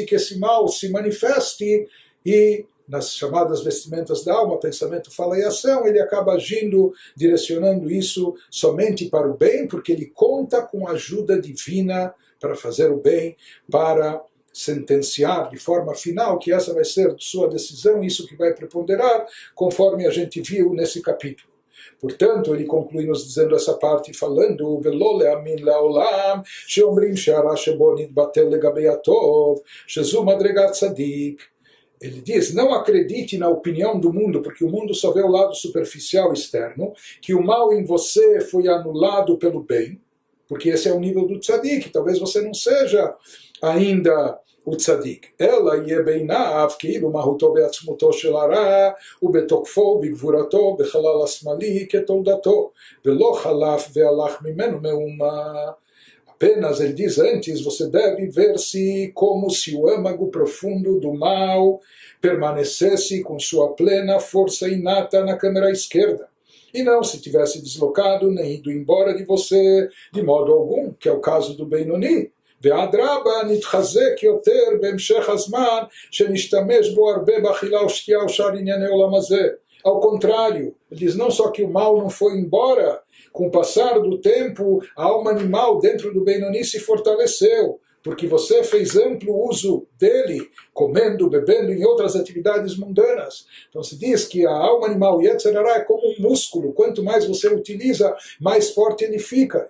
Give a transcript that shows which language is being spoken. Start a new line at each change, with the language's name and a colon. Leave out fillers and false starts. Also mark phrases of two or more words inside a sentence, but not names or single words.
Portuguese: que esse mal se manifeste e, nas chamadas vestimentas da alma, pensamento, fala e ação, ele acaba agindo, direcionando isso somente para o bem, porque ele conta com a ajuda divina para fazer o bem, para sentenciar de forma final, que essa vai ser sua decisão, isso que vai preponderar, conforme a gente viu nesse capítulo. Portanto, ele conclui nos dizendo essa parte, falando
Hebrew: ולא להאמין לעולם שאומרים שהרע שבו נתבטל לגבי הטוב שזו מדרגת צדיק.
Portuguese: Ele diz, não acredite na opinião do mundo, porque o mundo só vê o lado superficial externo, que o mal em você foi anulado pelo bem, porque esse é o nível do tzadik, talvez você não seja ainda o tzadik.
Hebrew: אלא יהא בעיניו כאילו מהותו ועצמותו של הרע ובתוקפו בגבורתו בחלל השמאלי כתולדתו ולא חלף והלך ממנו מאומה.
Portuguese: Apenas, ele diz antes, você deve ver-se como se o âmago profundo do mal permanecesse com sua plena força inata na câmara esquerda, e não se tivesse deslocado nem ido embora de você de modo algum, que é o caso do Beinoni.
Hebrew: ואדרבה נתחזק יותר בהמשך הזמן שנשתמש בו הרבה באכילה ושתייה ושאר ענייני עולם הזה.
Portuguese: Ao contrário, ele diz não só que o mal não foi embora, com o passar do tempo, a alma animal dentro do Beinoni se fortaleceu, porque você fez amplo uso dele, comendo, bebendo, em outras atividades mundanas. Então se diz que a alma animal,
Hebrew: יצר הרע,
Portuguese: é como um músculo, quanto mais você utiliza, mais forte ele fica.